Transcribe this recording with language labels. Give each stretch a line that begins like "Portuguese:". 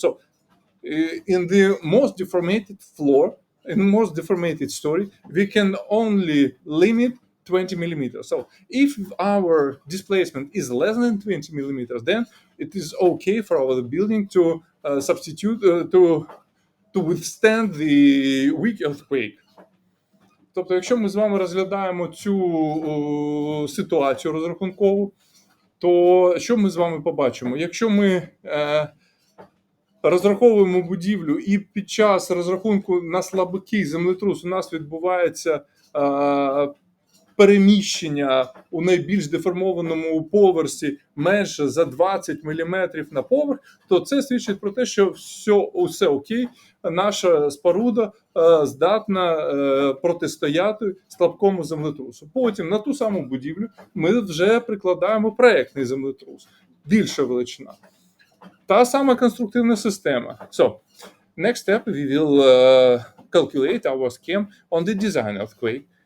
English: So, in the most deformated floor, in the most deformated story, we can only limit 20 millimeters. So, if our displacement is less than 20 millimeters, then it is okay for our building to substitute to withstand the weak earthquake.
Ukrainian: Тобто, якщо ми з вами розглядаємо цю ситуацію розрахункову, то що ми з вами побачимо? Якщо ми розраховуємо будівлю і під час розрахунку на слабкий землетрус у нас відбувається переміщення у найбільш деформованому поверсі менше за 20 мм на поверх, то це свідчить про те, що все окей, наша споруда здатна протистояти слабкому землетрусу. Потім на ту саму будівлю ми вже прикладаємо проектний землетрус, більша величина. Та сама конструктивна система.
English: So, next step, we will calculate our scheme on the design earthquake.